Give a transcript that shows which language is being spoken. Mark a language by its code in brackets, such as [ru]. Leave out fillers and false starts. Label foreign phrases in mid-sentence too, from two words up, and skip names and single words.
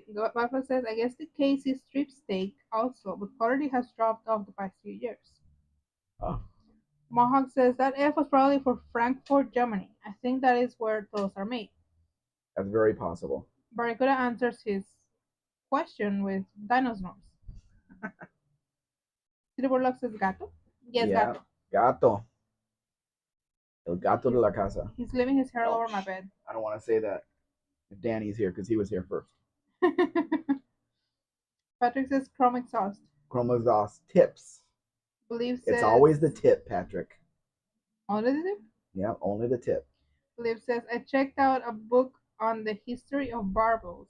[en] Rafa says, I guess the case is strip steak also, but quality has dropped off the past few years. Oh, Mohawk says that F was probably for Frankfurt, Germany. I think that is where those are made. that's very possible. Barracuda answers his question with dinosaurs. Silverlock says gato. Yes, Yeah, gato. gato. [es] El gato de la casa. [en] He's leaving his hair all over my Ouch. bed. I don't want to say that if Danny's here because he was here first. Patrick says chrome exhaust. Chrome exhaust tips. Believe It's says always the tip, Patrick. only the tip. Yeah, only the tip. Believe says I checked out a book on the history of barbels.